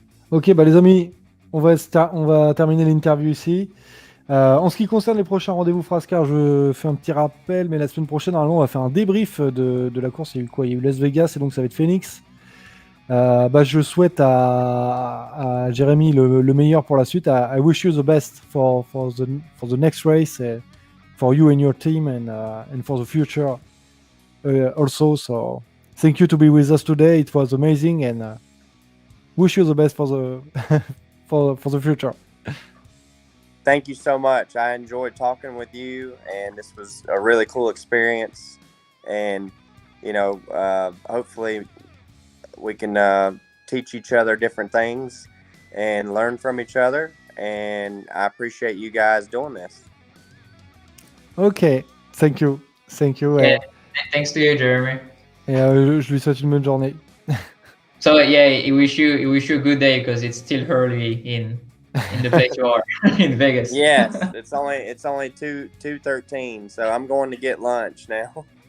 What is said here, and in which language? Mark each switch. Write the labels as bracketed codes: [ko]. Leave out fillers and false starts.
[fr] Ok, les amis, on va terminer l'interview ici. En ce qui concerne les prochains rendez-vous Frascar, je fais un petit rappel, mais la semaine prochaine, normalement, on va faire un débrief de la course. Il y a eu quoi? Il y a eu Las Vegas, et donc ça va être Phoenix. Je souhaite à Jeremy le meilleur pour la suite. [en] I wish you the best for the next race, for you and your team, and for the future also. So thank you to be with us today. It was amazing, and wish you the best for the for the future. Thank you so much. I enjoyed talking with you, and this was a really cool experience. And hopefully we can teach each other different things and learn from each other. And I appreciate you guys doing this. Ok, thank you. Yeah, thanks to you, Jeremy. [fr] Et je lui souhaite une bonne journée. [en] So yeah, I wish you a good day because it's still early in the place you are in Vegas. Yes, it's only 2:13, so I'm going to get lunch now.